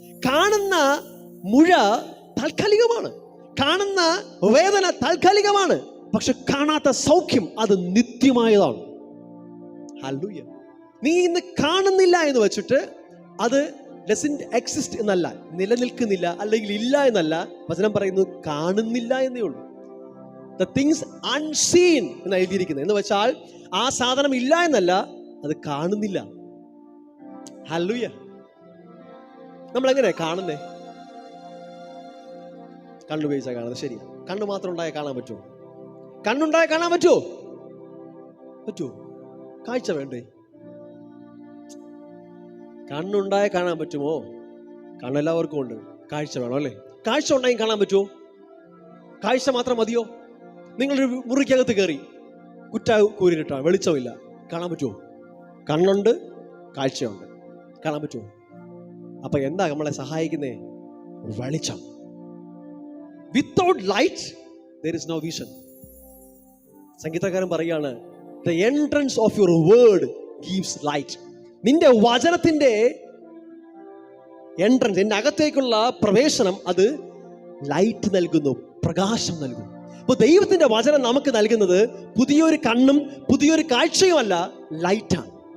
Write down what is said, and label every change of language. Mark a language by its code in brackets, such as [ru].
[ml] കാണുന്ന മുഴ താൽക്കാലികമാണ്, കാണുന്ന വേദന താൽക്കാലികമാണ്, പക്ഷെ കാണാത്ത സൗഖ്യം അത് നിത്യമായതാണ്. ഹല്ലേലൂയ. നീ ഇന്ന് കാണുന്നില്ല എന്ന് വെച്ചിട്ട് അത് [en] doesn't exist [ml] എന്നല്ല, നിലനിൽക്കുന്നില്ല അല്ലെങ്കിൽ ഇല്ല എന്നല്ല. വചനം പറയുന്നു കാണുന്നില്ല എന്നേ ഉള്ളൂ. [en] The things unseen [ml] എന്ന് എഴുതിയിരിക്കുന്നത്. എന്ന് വെച്ചാൽ ആ സാധനം ഇല്ല എന്നല്ല, അത് കാണുന്നില്ല. ഹല്ലേലൂയ. നമ്മൾ എങ്ങനെയാ കാണുന്നേ? കണ്ണുപയോഗിച്ചാൽ കാണുന്നത്. ശരിയാ. കണ്ണ് മാത്രം ഉണ്ടായാൽ കാണാൻ പറ്റുമോ? കണ്ണുണ്ടായാൽ കാണാൻ പറ്റുമോ? കാഴ്ച വേണ്ടേ? കണ്ണുണ്ടായാൽ കാണാൻ പറ്റുമോ? കണ്ണെല്ലാവർക്കും ഉണ്ട്, കാഴ്ച വേണം അല്ലേ? കാഴ്ച ഉണ്ടായി കാണാൻ പറ്റുമോ? കാഴ്ച മാത്രം മതിയോ? നിങ്ങളൊരു മുറിക്കകത്ത് കയറി കുറ്റ കൂരിട്ടാണ്, വെളിച്ചമില്ല, കാണാൻ പറ്റുമോ? കണ്ണുണ്ട്, കാഴ്ചയുണ്ട്, കാണാൻ പറ്റുമോ? അപ്പൊ എന്താ നമ്മളെ സഹായിക്കുന്നേ? വെളിച്ചം. [en] Without light there is no vision. [ml] സംഗീതക്കാരൻ പറയാണ്, [en] the entrance of your word gives light. [ml] നിന്റെ വചനത്തിന്റെ എൻട്രൻസ്, എന്റെ അകത്തേക്കുള്ള പ്രവേശനം, അത് ലൈറ്റ് നൽകുന്നു, പ്രകാശം നൽകുന്നു. അപ്പൊ ദൈവത്തിന്റെ വചനം നമുക്ക് നൽകുന്നത് പുതിയൊരു കണ്ണും പുതിയൊരു കാഴ്ചയുമല്ല, ലൈറ്റാണ്.